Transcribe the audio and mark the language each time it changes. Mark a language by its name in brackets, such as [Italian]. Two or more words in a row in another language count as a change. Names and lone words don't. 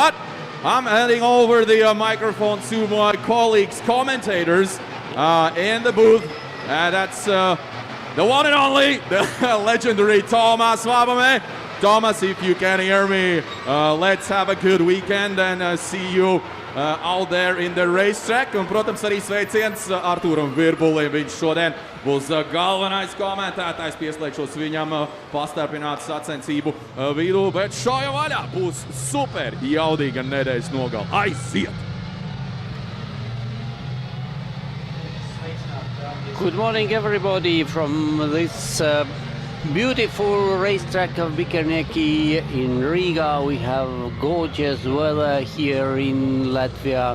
[English] But I'm handing over the microphone to my colleagues, commentators in the booth. And that's the one and only, the legendary Tomas Vabame. Thomas, if you can hear me, let's have a good weekend and see you out there in the racetrack. [Latvian] Un, protams, arī sveiciens Artūram Virbulim. Viņš šodien būs galvenais komentētājs. Pieslēgšos viņam pastarpināt sacensību vidū. Bet šāja vaļā būs super jaudīga nedēļas nogala. Aiziet! [English] Good morning, everybody, from this beautiful racetrack of Biķernieki in Riga. We have gorgeous weather here in Latvia.